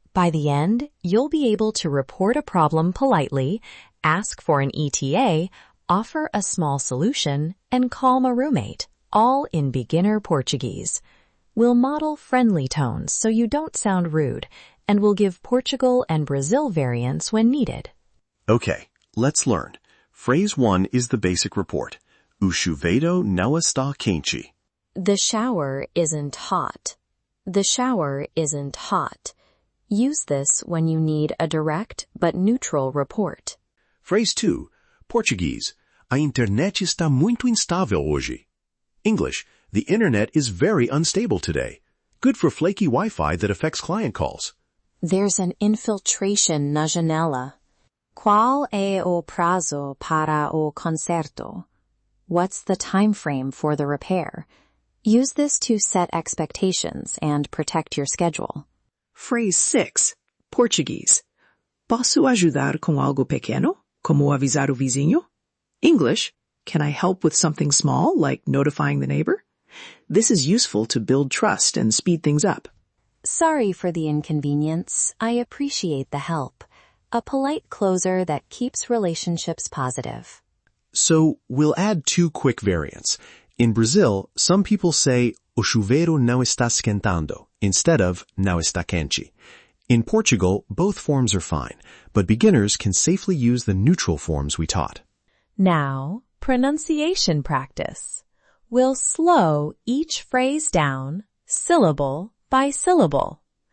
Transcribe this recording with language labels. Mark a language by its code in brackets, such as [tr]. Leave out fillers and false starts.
[en] By the end, you'll be able to report a problem politely, ask for an ETA, offer a small solution, and calm a roommate, all in beginner Portuguese. We'll model friendly tones so you don't sound rude, and we'll give Portugal and Brazil variants when needed. Okay, let's learn. Phrase 1 is the basic report. [pt] O chuveiro não está quente. [en] The shower isn't hot. The shower isn't hot. Use this when you need a direct but neutral report. Phrase 2, Portuguese. [pt] A internet está muito instável hoje. [en] English. The internet is very unstable today. Good for flaky Wi-Fi that affects client calls. There's an infiltration [pt] na janela. Qual é o prazo para o conserto? [en] What's the time frame for the repair? Use this to set expectations and protect your schedule. Phrase 6. Portuguese. [pt] Posso ajudar com algo pequeno, como avisar o vizinho? [en] English. Can I help with something small, like notifying the neighbor? This is useful to build trust and speed things up. Sorry for the inconvenience. I appreciate the help. A polite closer that keeps relationships positive. So, we'll add 2 quick variants. In Brazil, some people say, [pt] o chuveiro não está esquentando, [en] instead of [pt] não está quente. [en] In Portugal, both forms are fine, but beginners can safely use the neutral forms we taught. Now, pronunciation practice. We'll slow each phrase down, syllable by syllable.